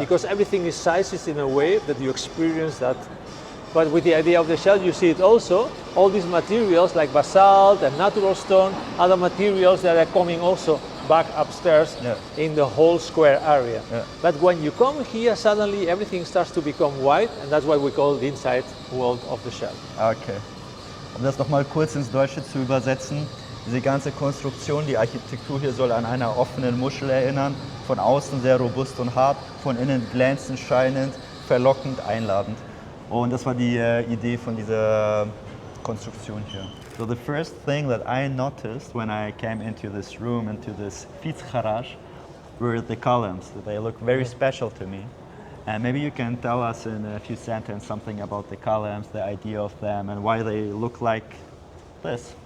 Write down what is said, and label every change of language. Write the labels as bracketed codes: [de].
[en] Because everything is sized in a way that you experience that. But with the idea of the shell, you see it also, all these materials like basalt and natural stone, other materials that are coming also back upstairs Yeah. in the whole square area. Yeah. But when you come here, suddenly everything starts to become white, and that's why we call the inside world of the shell. Okay. [de] Um das nochmal kurz ins Deutsche zu übersetzen, diese ganze Konstruktion, die Architektur hier soll an einer offenen Muschel erinnern, von außen sehr robust und hart, von innen glänzend, scheinend, verlockend, einladend. Und das war die Idee von dieser Konstruktion hier. [en] So the first thing that I noticed when I came into this room, into this fietsgarage, were the columns. They look very special to me. And maybe you can tell us in a few sentences something about the columns, the idea of them, and why they look like this.